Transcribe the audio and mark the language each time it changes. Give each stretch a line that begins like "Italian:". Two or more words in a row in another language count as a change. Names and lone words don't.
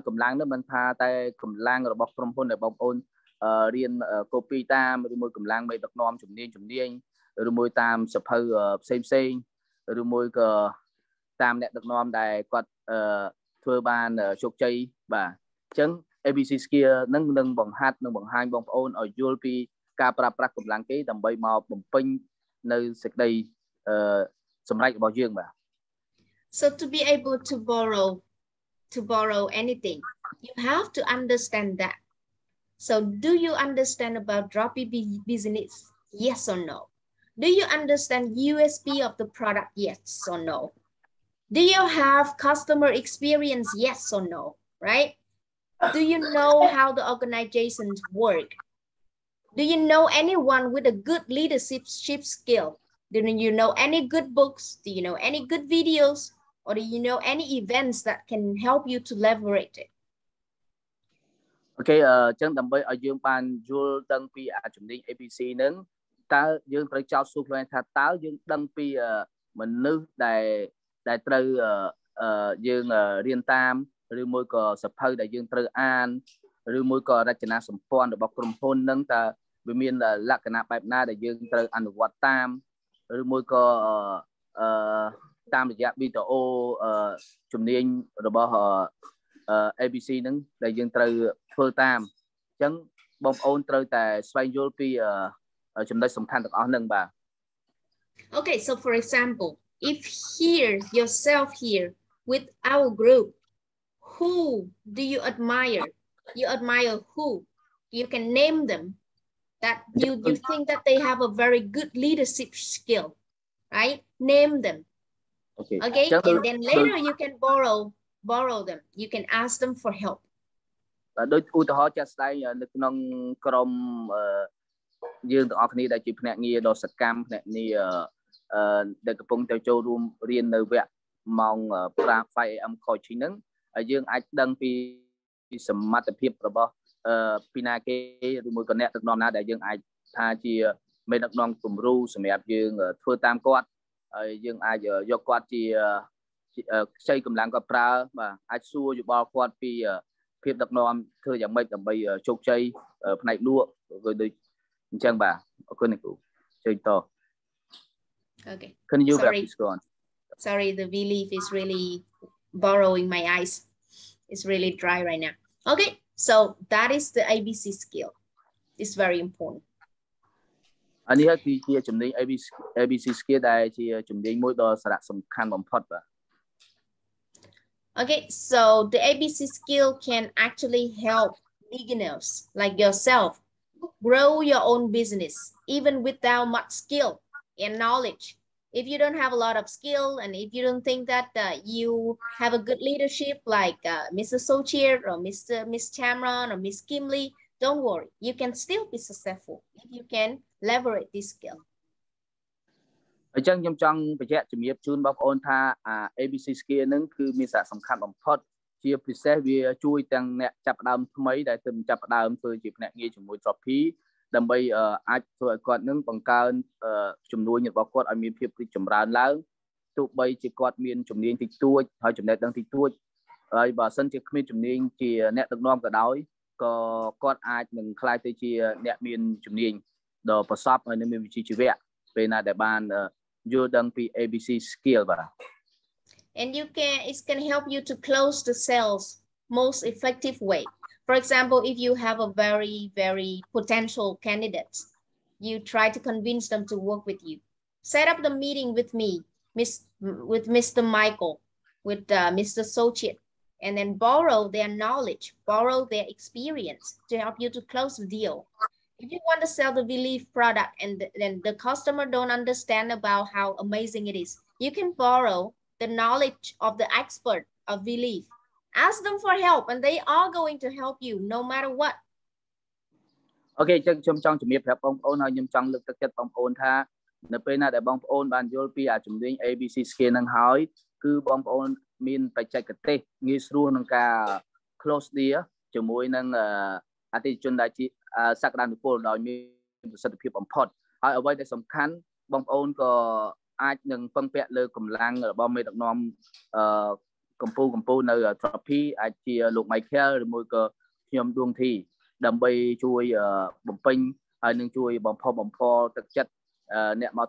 Khmer: កម្លាំងនោះមិនថាតែកម្លាំងរបស់ក្រុមហ៊ុនដែលបងប្អូនរៀន copy តាមឬមួយកម្លាំងមេដឹកនាំជំនាញឬមួយតាមសភៅផ្សេងឬមួយក៏តាមអ្នកដឹកនាំដែលគាត់ធ្វើបានជោគជ័យបាទអញ្ចឹង
English: ABC skill
Khmer: នឹងបង្ហាត់និងបង្ហាញបងប្អូនឲ្យយល់ពីការប្រើប្រាស់កម្លាំងគេដើម្បីមកបំពេញនៅសេចក្តីសម្រេចរបស់យើងបាទ
English: So to be able to borrow anything you have to understand that. So do you understand about Droppii business? Yes or no? Do you understand USP of the product? Yes or no? Do you have customer experience? Yes or no? Right? Do you know how the organizations work? Do you know anyone with a good leadership skill? Do you know any good books? Do you know any good videos? Or do you know any events that can help you to leverage it?
Khmer: Okay, ចឹងដើម្បីឲ្យយើងបានយល់ដឹងពីជំនាញ ABC ហ្នឹងតើយើងត្រូវចោទសួរខ្លួនថាតើយើងដឹង ពីមនុស្សដែលត្រូវយើងរៀនតាមឬមួយក៏សភៅដែលយើងត្រូវអានឬមួយក៏រចនាសម្ព័ន្ធរបស់ក្រុមហ៊ុនហ្នឹងតើវាមានលក្ខណៈបែបណាដែលយើងត្រូវអនុវត្តតាមឬមួយក៏តាមរយៈវីដេអូជំនាញរបស់ ABC ហ្នឹងដែលយើងត្រូវធ្វើតាមអញ្ចឹងបងប្អូនត្រូវតែស្វែងយល់ពីចំណុចសំខាន់ទាំងអស់ហ្នឹងបាទ
English: Okay, so for example, if yourself here with our group, who do you admire? You admire who? You can name them that you think that they have a very good leadership skill, right? Name them. Okay. And then later you can borrow them. You can ask them for help.
Khmer: ដូចឧទាហរណ៍ចាក់ស្ដែងនៅក្នុងក្រុមយើងទាំងអស់គ្នាដែលជាភ្នាក់ងារដ៏សកម្មភ្នាក់ងារដែលកំពុងតែចូលរួមរៀននៅ វគ្គម៉ោង 5am coaching ហ្នឹងហើយយើងអាចដឹងពីសមត្ថភាពរបស់ពីណាគេឬមួយក៏អ្នកដឹកនាំណាដែលយើងអាចថាជាមេដឹកនាំគំរូសម្រាប់យើងធ្វើតាមគាត់ហើយយើងអាចយកគាត់ជាខ្ចីកម្លាំងគាត់ប្រើបាទអាចសួរយោបល់គាត់ពីភាពដឹកនាំធ្វើយ៉ាងម៉េចដើម្បីជោគជ័យផ្នែកលក់ឬដូចអញ្ចឹងបាទអរគុណលោកគ្រូជួយត
English: Okay. Can you go on? Sorry, the V-leaf is really borrowing my eyes. It's really dry right now. Okay, so that is the ABC skill. It's very important.
Khmer: អានេះគឺជាជំនាញ
English: ABC skill
Khmer: ដែលជាជំនាញមួយដ៏សារៈសំខាន់បំផុតបាទ
English: Okay, so the ABC skill can actually help beginners like yourself grow your own business even without much skill and knowledge. If you don't have a lot of skill and if you don't think that you have a good leadership like Mr. Sochier or Miss Cameron or Miss Kimley, don't worry. You can still be successful if you can leverage this skill.
Khmer: អញ្ចឹងខ្ញុំចង់បញ្ជាក់ជំរាបជូនបងប្អូនថា
English: ABC skill
Khmer: ហ្នឹងគឺមានសារៈសំខាន់បំផុតជាពិសេសវាជួយទាំងអ្នក ចាប់ផ្ដើមថ្មីដែលទើបចាប់ផ្ដើមធ្វើជាភ្នាក់ងារជាមួយ Droppii ដើម្បីអាចធ្វើឲ្យគាត់នឹងបង្កើនចំនួនរបស់គាត់ឲ្យមានភាពរីកចម្រើនឡើងទោះបីជាគាត់មានជំនាញតិចតួចហើយចំណេះដឹងតិចតួចហើយបើសិនជាគ្មានជំនាញជាអ្នកដឹកនាំក៏ដោយក៏គាត់អាចនឹងក្លាយទៅជាអ្នកមានជំនាញដ៏ប្រសពហើយនឹងមានវិជ្ជាជីវៈពេលណាដែលបានយល់ដឹងពី
English: ABC skill
Khmer: បាទ
English: And it can help you to close the sales most effective way. For example, if you have a very potential candidate, you try to convince them to work with you. Set up the meeting with me, with Mr. Michael, with Mr. Sochit, and then borrow their knowledge, borrow their experience to help you to close the deal. If you want to sell the V-leaf product and then the customer don't understand about how amazing it is, you can borrow the knowledge of the expert of V-leaf. Ask them for help and they are going to help you no matter what.
Khmer: Okay, ខ្ញុំចង់ជំរាបប្រាប់បងប្អូនហើយខ្ញុំចង់លើកទឹកចិត្តបងប្អូនថានៅពេលណាដែលបងប្អូនបានយល់ពីជំនាញ
English: ABC skill
Khmer: ហ្នឹងហើយគឺបងប្អូនមានបច្ចេកទេសងាយស្រួលក្នុងការ
English: close deal
Khmer: ជាមួយនឹងអ តិថិជនដែលជាសក្តានុពលដោយមានប្រសិទ្ធភាពបំផុតហើយអ្វីដែលសំខាន់បងប្អូនក៏អាចនឹងពឹងពាក់លើកម្លាំងរបស់មេដឹកនាំកម្ពុជានៅ Droppii អាច ជាលោក Michael ឬមួយក៏ខ្ញុំដួងធីដើម្បីជួយបំពេញហើយនឹងជួយបំផុសបំផុលទឹកចិត្តអ្នកមក